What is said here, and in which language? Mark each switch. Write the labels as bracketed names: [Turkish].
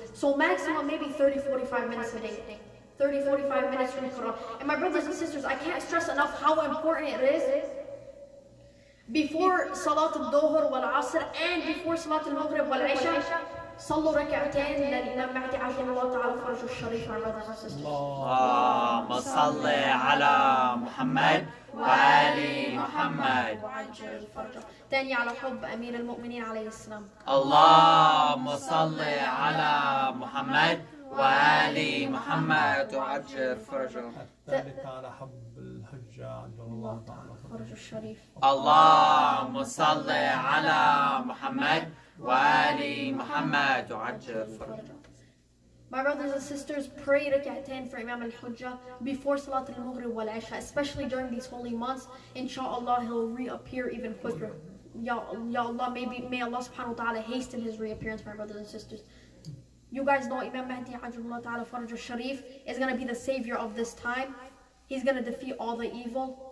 [English] So maximum maybe 30-45 minutes a day. 30-45 minutes read Quran. And my brothers and sisters, I can't stress enough how important it is. Before Salat al-Dhuhr wal-Asr and before Salat al-Maghrib wal-Isha, [Arabic] صلوا ركعتين للإمام مهدي عجل الله تعالى فرجه الشريف, [English] my brothers and sisters. [Arabic] اللهم صل على محمد وآل محمد وعجل فرجه. تاني على حب أمير المؤمنين عليه السلام. اللهم صل على محمد وآل محمد وعجل فرجه. ذلك على حب الحجة عجل الله تعالى فرجه الشريف. اللهم صل على محمد وآل محمد وعجل فرجه. [English] My brothers and sisters, pray rak'atain for Imam al-Hujjah before Salat al-Maghrib wal-Isha, especially during these holy months. Inshallah, he'll reappear even quicker. Ya Allah, may Allah subhanahu wa ta'ala hasten his reappearance, my brothers and sisters. You guys know Imam Mahdi Ajulullah ta'ala Faraj al-Sharif is going to be the savior of this time. He's going to defeat all the evil.